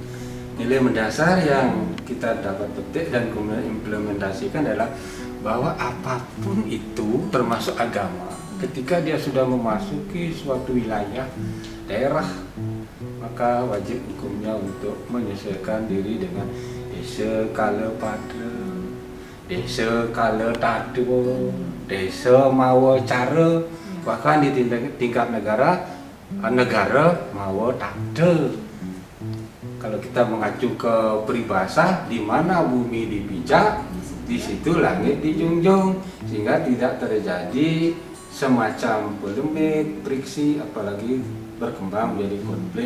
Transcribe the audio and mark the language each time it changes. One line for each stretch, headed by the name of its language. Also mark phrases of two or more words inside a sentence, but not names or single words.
Indonesian: Nilai mendasar yang kita dapat petik dan kemudian implementasikan adalah bahwa apapun itu termasuk agama, ketika dia sudah memasuki suatu wilayah, daerah, maka wajib hukumnya untuk menyesuaikan diri dengan
Kawi: desa kala pada, desa kala tado, desa mawa cara,
Indonesian: bahkan di tingkat
Kawi: negara mawa tade.
Indonesian: Kalau kita mengacu ke peribahasa, di mana bumi dipijak, di situ langit dijunjung, sehingga tidak terjadi semacam polemik, friksi, apalagi berkembang menjadi konflik.